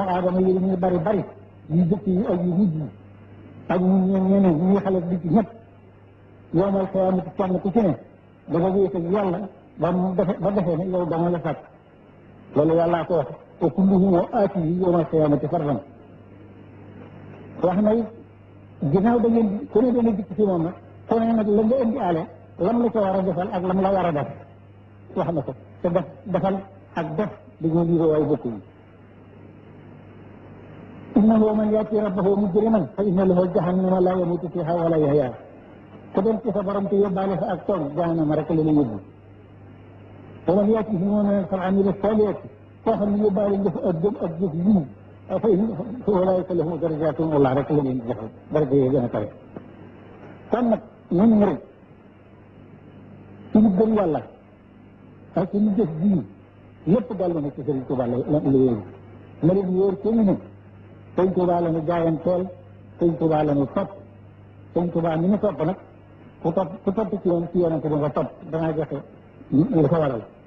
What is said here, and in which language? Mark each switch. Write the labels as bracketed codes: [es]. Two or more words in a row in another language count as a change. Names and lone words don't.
[wo] aadama yi ñu bari bari yu jëkk yi ak yu mujj yi ak ñeneen ñi xale di ci ñëpp [ar] يوم القيامة [wo] kenn ku ci ne dafa wéet ak yàlla ba defee ne yow dama la sàkk loolu yàllaa ko wax te [ar] كلهم آتيه يوم القيامة فردا [wo] wax na it ginnaaw da ngeen ku ne dana dikk ci moom nag ku ne nag la nga indi aale lam la ko war a defal ak lam la war a def wax na ko te defal ak def dañoo liiroo waaye bokk yi [ar] إنه من يأت ربه مجرما فإن له جهنم لا يموت فيها ولا يحيى [wo] ku dem ci sa borom te yóbbaale fa ak toog jahannama rek la la yóbbu [ar] ومن يأته مؤمنا فعمل الصالحات فهم يبالي [wo] ak jëf yii [ar] فأولئك لهم درجات والله [wo] rek la leen joxe daraja yi gën a kawe kon nag ñun murid suñu gëm yàlla ak suñu jëf bii lépp dellu na ci Sëriñ Tuubaa la wéeru na leen wóor ci ñu ne Sëriñ Tuubaa la ñu jaayanteel Sëriñ Tuubaa la ñu topp Sëriñ Tuubaa ni ñu topp nag ku topp ci yoon ci yonente bi nga topp dangaa joxe li ko waral